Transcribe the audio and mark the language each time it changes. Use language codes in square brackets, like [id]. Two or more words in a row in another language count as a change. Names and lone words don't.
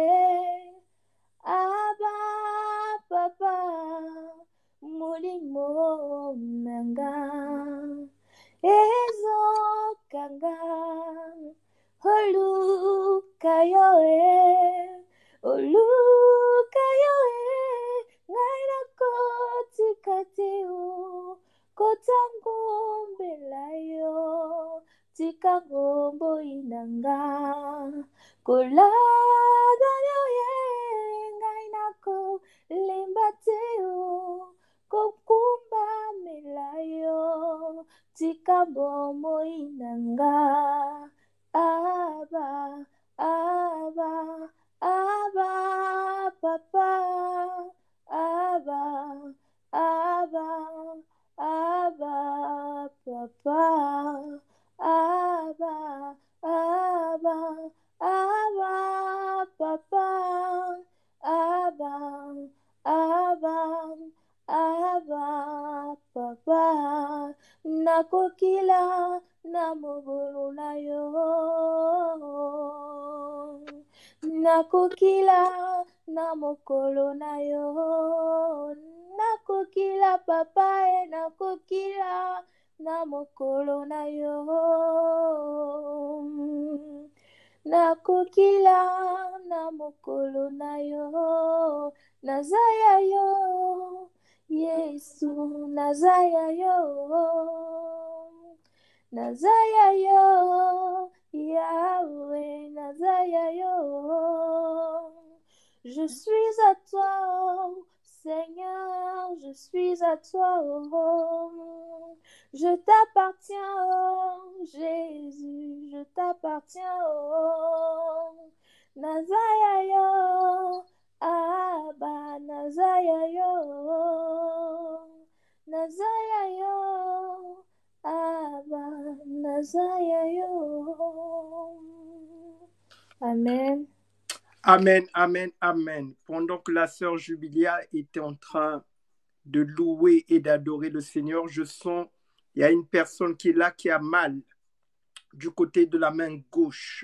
[ln] Abba, Papa, molimo nanga, ezokanga, oluka yo oluka yo ngai nakotikati kotangombela yo tika ngomboyi nanga kolada yo ngai nakolemba te kokumbamela yo tika bomoi nanga Abba, Abba, Abba, Papa, Abba, Abba, Abba, Papa, Abba, Abba, Abba, Papa, Abba, Abba, Abba, Papa, nakokila na mobulu na yo nakokila na mokolo na yo nakokila papa nakokila na mokolo na yo nakokila na mokolo na yo nazaya yo Yesu nazaya yo nazaya yo Yahweh nazaya yo [fr] je suis à toi Seigneur je suis à toi je t'appartiens Jésus je t'appartiens [ln] nazaya yo Abba nazaya yo nazaya yo Abba nazaya yo. Amen. Amen, amen, amen. [fr] Pendant que la sœur Jubilia était en train de louer et d'adorer le Seigneur, je sens, il y a une personne qui est là qui a mal du côté de la main gauche.